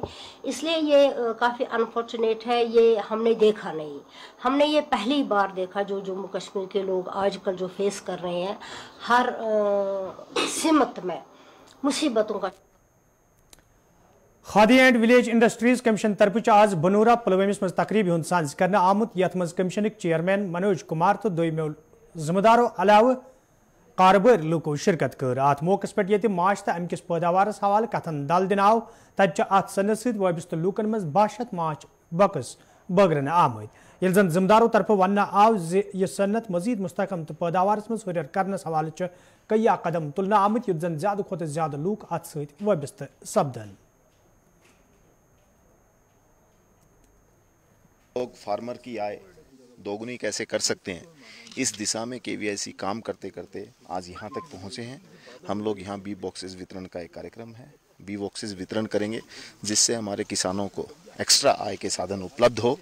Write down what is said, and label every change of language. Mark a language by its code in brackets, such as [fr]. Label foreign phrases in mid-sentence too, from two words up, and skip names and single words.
[hi] इसलिए ये काफ़ी अनफॉर्चुनेट है, ये हमने देखा नहीं, हमने ये पहली बार देखा जो जम्मू कश्मीर के लोग आजकल जो फेस कर रहे हैं हर सिमत में मुसीबतों का। [ks] खादी एंड विलेज इंडस्ट्रीज कमीशन तरफ आज बनूरा पुलवामिस मज तकरीब हुंद सांझ करने आमुत यथ मज [en] commission chairman [ks] मनोज कुमार तो दोयमो जिम्मेदारों अलाव कारबार लुको शिरकत कर। अत मौके पे ये माश तो अमकिस पैदावारस हवाले कथन दल दिन आव तत अत सनत सत वाबस्त लूकन मज 62 माश बकस बगरन आमद, ये जन जिम्मेदारों तरफ वन आव यह सनत मजीद मुस्तकम तो पैदावारस मज हुर करनस हवाले कई कदम तुलना आमद युत जन ज्यादा खुद ज्यादा लूक अत सत वाबस्त सपदन। [hi] लोग फार्मर की आय दोगुनी कैसे कर सकते हैं, इस दिशा में KVIC काम करते करते आज यहाँ तक पहुँचे हैं। हम लोग यहाँ [en] bee boxes [hi] वितरण का एक कार्यक्रम है, [en] bee boxes [hi] वितरण करेंगे जिससे हमारे किसानों को एक्स्ट्रा आय के साधन उपलब्ध हो।